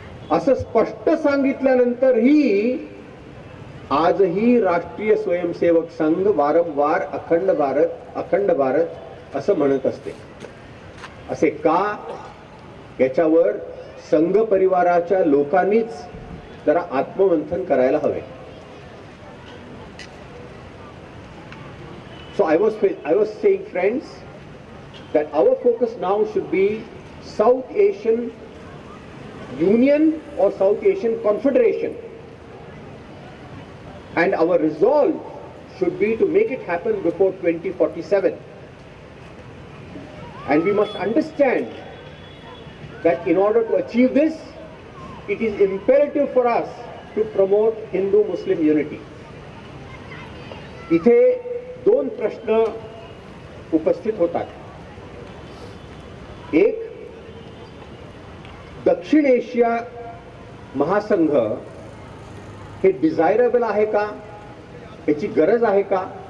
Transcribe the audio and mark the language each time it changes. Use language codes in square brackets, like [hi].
[mr] असं स्पष्ट सांगितल्यानंतरही आजही राष्ट्रीय स्वयंसेवक संघ वारंवार अखंड भारत असं म्हणत असते. असे का? याच्यावर संघ परिवाराच्या लोकांनीच जरा आत्ममंथन करायला हवे. [en] So I was saying, friends, that our focus now should be South Asian Union or South Asian Confederation, and our resolve should be to make it happen before 2047. And we must understand that in order to achieve this, it is imperative for us to promote Hindu-Muslim unity. [mr] इथे दोन प्रश्न उपस्थित होतात. एक, दक्षिण Asia महासंघ हे desirable आहे का, याची गरज आहे का?